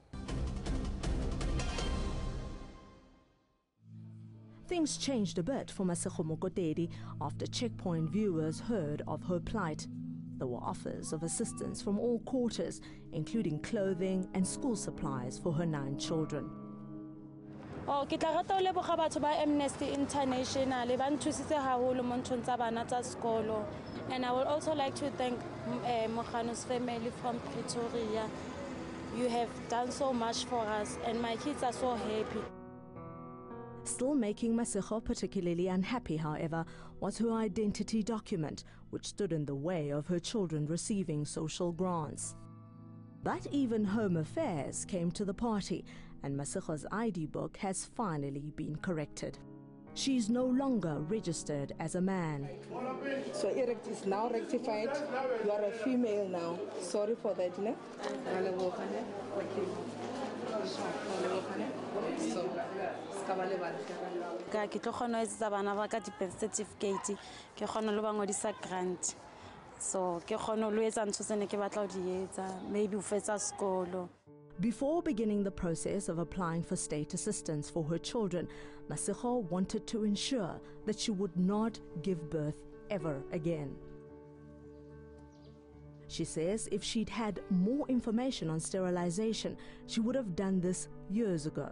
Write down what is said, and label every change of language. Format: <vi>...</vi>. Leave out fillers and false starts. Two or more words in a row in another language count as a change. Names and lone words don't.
<en>Things changed a bit for Masego Moketedi after Checkpoint viewers heard of her plight. There were offers of assistance from all quarters, including clothing and school supplies for her 9 children.</en> <st>Oh, ke tla rata o leboga batho ba Amnesty International ba nthusitse haholo mo nthong tsa bana tsa sekolo.</st> <en>And I would also like to thank Mogano's family from Pretoria. You have done so much for us and my kids are so happy. Still making Masego particularly unhappy, however, was her identity document, which stood in the way of her children receiving social grants. But even Home Affairs came to the party, and Masego's ID book has finally been corrected. She's no longer registered as a man. So it is now rectified. You are a female now. Sorry for that, no?</en> <st>Ke tlo kgona ho etsetsa bana ba ka di-</st> <en>birth certificate</en> <st>ke kgona le ba ngodisa grant so ke kgona le etsa ntho tse ne ke batla ho di etsa maybe ho fetsa sekolo.</st> <en>Before beginning the process of applying for state assistance for her children, Masego wanted to ensure that she would not give birth ever again. She says if she'd had more information on sterilization, she would have done this years ago.</en>